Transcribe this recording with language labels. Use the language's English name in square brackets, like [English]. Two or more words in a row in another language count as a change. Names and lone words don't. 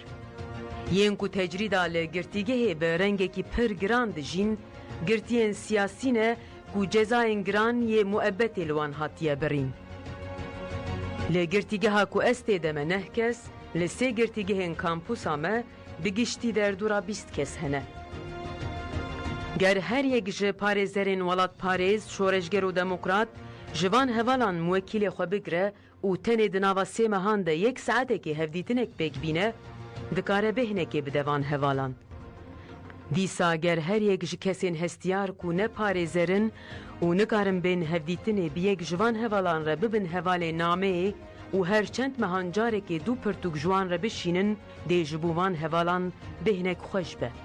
[Kurdish] Yên ku tecrîda li girtîgehê bi rengekî pir giran dijîn, girtiyên siyasî ne ku cezayên giran yê muebbetê li wan hatiye birîn. Li girtîgeha ku ez tê de me neh kes, li sê girtîgehên kampusa me بگشتی در دورا 20 کس هنه. گر هر یک جه پارێزەرên وڵات پارێز شۆرەژگەر و دەموکرات جوان هەواڵان موەکیلێ خۆ بگرە و tenê di nava sê mehan de yek saetekê hevdîtinek pêk bîne dikare bêhnekê bidevan hevalan. Dîsa ger her yek ji kesên hestiyar ku ne parêzerin û nikarin bên hevdîtinê bi yek jivan hevalan re bibin hevalê nameyê û her çend mehan carekê du pirtûk jiwan re bişînin dê ji bo van hevalan bêhnek xweş be.